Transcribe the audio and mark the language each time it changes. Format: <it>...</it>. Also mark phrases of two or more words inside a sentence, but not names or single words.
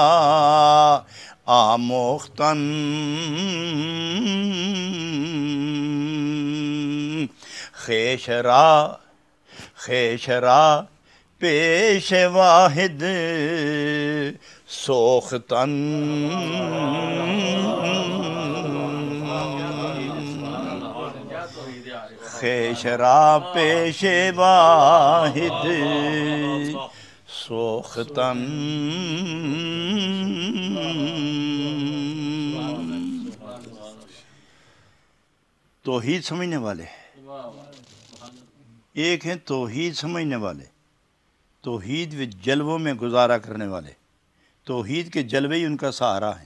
<fa>آموختن، خیش را پیش واحد سوختن، خیش را پیش واحد سوختن۔</fa> <ur>توحید سمجھنے والے ایک ہیں، توحید سمجھنے والے، توحید و جلووں میں گزارا کرنے والے، توحید کے جلوے ہی ان کا سہارا ہیں۔</ur>